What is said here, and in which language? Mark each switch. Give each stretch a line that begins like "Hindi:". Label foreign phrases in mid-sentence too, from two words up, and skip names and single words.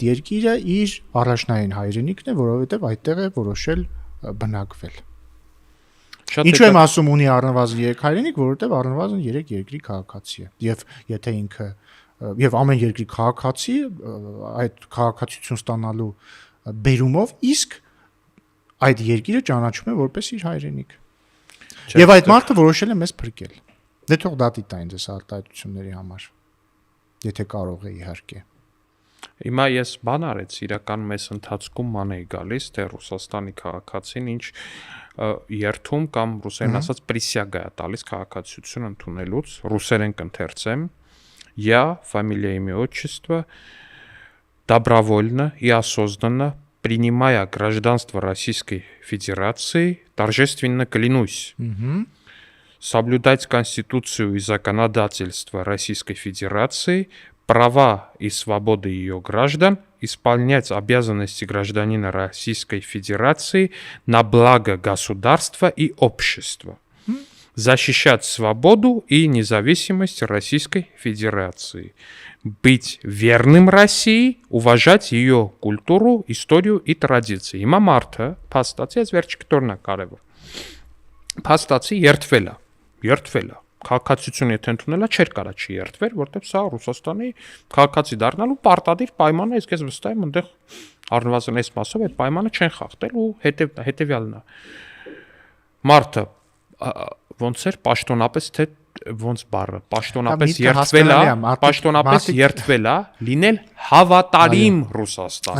Armenian: երկիրը իր առաջնային հայրենիքն է, որովհետեւ այդտեղ է որոշել բնակվել։ Ինչու եմ ասում ունի առնվազն 3 հայրենիք, որովհետեւ առնվազն 3 երկրի քաղաքացի է։ Եվ եթե ինքը եւ ամեն երկրի քաղաքացի այդ քաղաքացիություն ստանալու բերումով, իսկ այդ երկիրը ճանաչում է որպես իր հայրենիք։ Եվ այդ մարդը որոշել է մեզ փրկել։ Դե թող դատի տային դες արտահայտությունների համար։ Եթե կարող է իհարկե։ Հիմա ես բան արեց, իրականում այս ընթացքում ման էի գալիս, թե Ռուսաստանի քաղաքացին ինչ երթում կամ ռուսերեն ասած присяга է տալիս քաղաքացիություն ընդունելուց, ռուսերեն կընթերցեմ.
Russian: Я, фамилия, имя, отчество, добровольно и осознанно, принимая гражданство Российской Федерации, торжественно клянусь соблюдать Конституцию и законодательство Российской Федерации, права и свободы ее граждан, исполнять обязанности гражданина Российской Федерации на благо государства и общества, защищать свободу и независимость Российской Федерации, быть верным России, уважать ее культуру, историю и традиции.
Armenian: Հիմա մարդը փաստացի այս վերջի կտորն է կարևոր։ Փաստացի երթվել է։ Քաղաքացիություն եթե ընդունել է, չէր կարա չի երթվեր, որտեղ սա Ռուսաստանի քաղաքացի դառնալու պարտադիր պայման է, իսկ ես վստահ եմ, այնտեղ առնվազն այս մասով այդ պայմանը չեն խախտել ու հետևյալն է։ Մարդը ոնց էր պաշտոնապես թե ոնց բառը պաշտոնապես երթվել է լինել հավատարիմ Ռուսաստան։